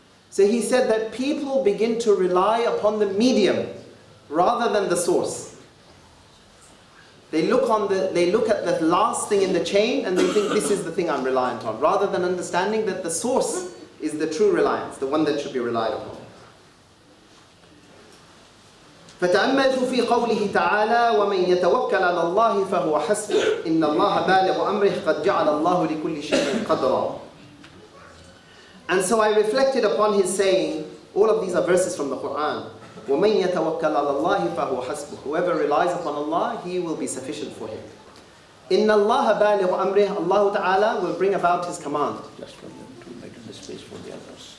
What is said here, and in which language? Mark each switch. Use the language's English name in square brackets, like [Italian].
[English] So he said that people begin to rely upon the medium rather than the source. They look at the last thing in the chain and they think this is the thing I'm reliant on, rather than understanding that the source is the true reliance, the one that should be relied upon. [Arabic] فتأملت في قوله تعالى ومن يتوكل على الله فهو حسبه إن الله بالغ أمره قد جعل الله لكل شيء قدرا. [English] And so I reflected upon his saying, all of these are verses from the Qur'an. [Arabic] وَمَنْ يَتَوَكَّلْ عَلَى اللَّهِ فَهُوَ حَسْبُهُ. [English] Whoever relies upon Allah, He will be sufficient for him. [Arabic] إِنَّ اللَّهَ بَالِغُ أَمْرِهِ. [English] Allah Ta'ala will bring about His command. Just for them to make the space for the others.